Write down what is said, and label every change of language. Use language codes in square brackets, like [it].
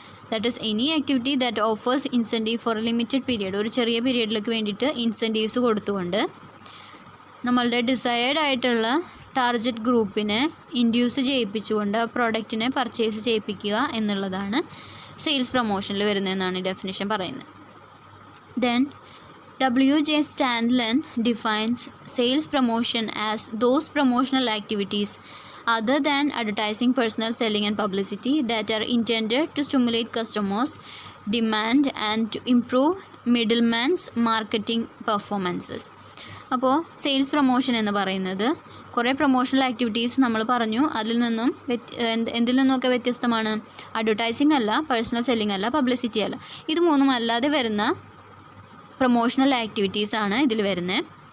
[en] that is any activity that offers incentive for a limited period, [ml] ഒരു ചെറിയ പീരീഡിലേക്ക് വേണ്ടിയിട്ട് incentives കൊടുത്തുകൊണ്ട് നമ്മളുടെ ഡിസൈഡ് ആയിട്ടുള്ള ടാർഗറ്റ് ഗ്രൂപ്പിനെ ഇൻഡ്യൂസ് ചെയ്യിപ്പിച്ചുകൊണ്ട് പ്രോഡക്റ്റിനെ പർച്ചേസ് ചെയ്യിപ്പിക്കുക എന്നുള്ളതാണ് സെയിൽസ് പ്രൊമോഷനിൽ വരുന്നതെന്നാണ് ഈ ഡെഫിനിഷൻ പറയുന്നത്. [en] Then W.J. Stanley defines sales promotion as those promotional activities other than advertising, personal selling and publicity that are intended to stimulate customers' demand and to improve middleman's marketing performances. [ml] അപ്പോൾ sales promotion എന്ന് പറയുന്നത് കുറേ promotional activities നമ്മൾ പറഞ്ഞു. അതിൽ നിന്നും എന്തിൽ നിന്നൊക്കെ വ്യത്യസ്തമാണ്? അഡ്വർടൈസിങ് അല്ല, പേഴ്സണൽ സെല്ലിംഗ് അല്ല, പബ്ലിസിറ്റി അല്ല. ഇത് മൂന്നും അല്ലാതെ വരുന്ന പ്രൊമോഷണൽ ആക്ടിവിറ്റീസ് ആണ് ഇതിൽ വരുന്നത്.